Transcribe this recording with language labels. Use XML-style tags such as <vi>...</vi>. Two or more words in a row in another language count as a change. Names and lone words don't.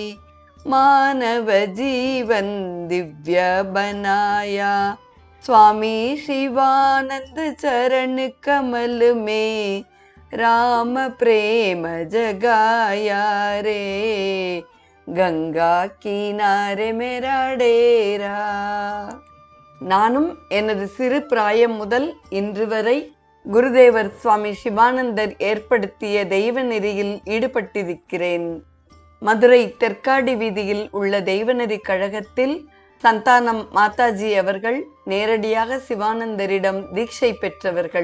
<hi>मानव जीवन दिव्य बनाया, स्वामी शिवानंद चरण कमल में राम प्रेम जगाया रे, गंगा किनारे मेरा डेरा.</hi> <ta>நானும் எனது சிறு பிராயம் முதல் இன்று வரை குருதேவர் சுவாமி சிவானந்தர் ஏற்படுத்திய தெய்வ நெறியில் ஈடுபட்டிருக்கிறேன். மதுரை தெற்காடி வீதியில் உள்ள தெய்வநெறி கழகத்தில் சந்தானம் மாதாஜி அவர்கள் நேரடியாக சிவானந்தரிடம் தீட்சை பெற்றவர்கள்.</ta>